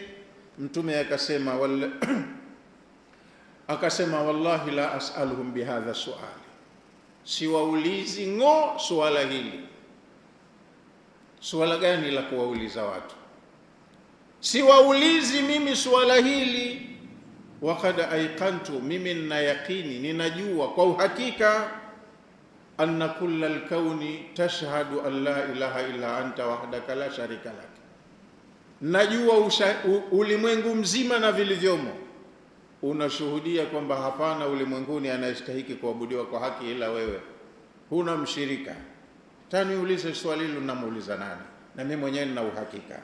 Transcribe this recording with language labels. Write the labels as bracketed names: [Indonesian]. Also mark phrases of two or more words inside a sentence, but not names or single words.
[Swahili] Mtume akasema [Arabic] والله لا أسألهم بهذا سؤال, [Swahili] siwaulizi suala hili. Suala gani la kuwauliza watu? Siwaulizi mimi suala hili. [Arabic] وقد أيقنت, [Swahili] mimi nina yaqini, ninajua kwa uhakika, [Arabic] أن كل الكون تشهد أن لا إله إلا أنت وحدك لا شريك لك, [Swahili] najua ulimwengu mzima na vilivyomo unashuhudia kwamba hapana ulimwenguni anayestahiki kuabudiwa kwa haki ila wewe, huna mshirika. Taniulize swali hilo, namuuliza nani? Na mimi mwenyewe nina uhakika.